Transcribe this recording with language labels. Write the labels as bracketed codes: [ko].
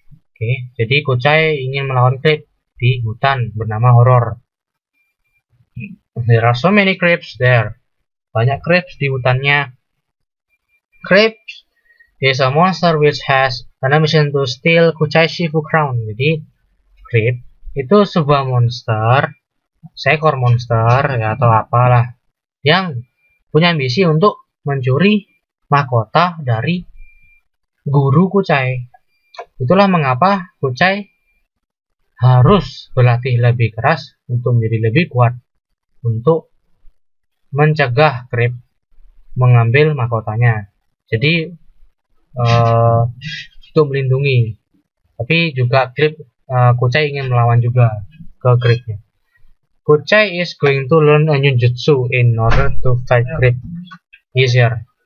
[id] Oke, jadi Kuchai ingin melawan Creep di hutan bernama horror. [en] There are so many creeps there. [id] Banyak creeps di hutannya. [en] Creeps is a monster which has an mission to steal Kuchai Shifu Crown. [id] Jadi Creep itu sebuah monster, seekor monster ya, atau apalah, yang punya ambisi untuk mencuri mahkota dari guru Kuchai. Itulah mengapa Kuchai harus berlatih lebih keras untuk menjadi lebih kuat untuk mencegah Creep mengambil mahkotanya. Jadi untuk melindungi, tapi juga Kuchai ingin melawan juga ke Creep-nya. [en] Kuchai is going to learn a new jutsu in order to fight Creep easier.